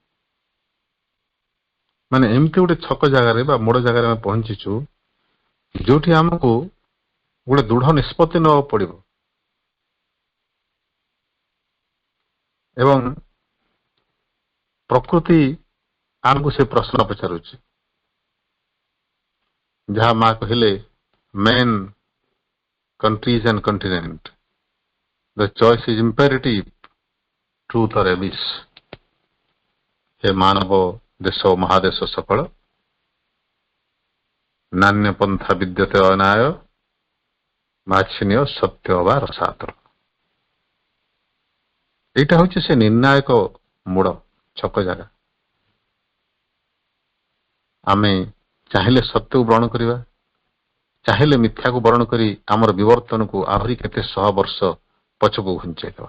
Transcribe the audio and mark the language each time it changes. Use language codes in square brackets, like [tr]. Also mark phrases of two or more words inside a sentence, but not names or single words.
[or] ମାନେ ଏମିତି ଗୋଟେ ଛକ ଜାଗାରେ ବା ମୋଡ ଜାଗାରେ ଆମେ ପହଞ୍ଚିଛୁ ଯୋଉଠି ଆମକୁ ଗୋଟେ ଦୃଢ ନିଷ୍ପତ୍ତି ନେବାକୁ ପଡିବ ଏବଂ ପ୍ରକୃତି ଆମକୁ ସେ ପ୍ରଶ୍ନ ପଚାରୁଛି, ଯାହା ମା କହିଲେ ମେନ୍ [en] countries and continent. The choice is imperative, truth or abyss. [sa] हे मानव देश महादेश सकल नान्य पंथा विद्यते अनाय माछिन्य सत्य वा रसातल। [bn] এইটা হচ্ছে সে [or] ନିର୍ଣ୍ଣାୟକ ମୋଡ଼ ଛକ ଜାଗା। ଆମେ ଚାହିଁଲେ ସତ୍ୟକୁ ଗ୍ରହଣ କରିବା, ଚାହିଁଲେ ମିଥ୍ୟାକୁ ବରଣ କରି ଆମର ବିବର୍ତ୍ତନକୁ ଆହୁରି କେତେ ଶହ ବର୍ଷ ପଛକୁ ଘୁଞ୍ଚେଇଦେବା।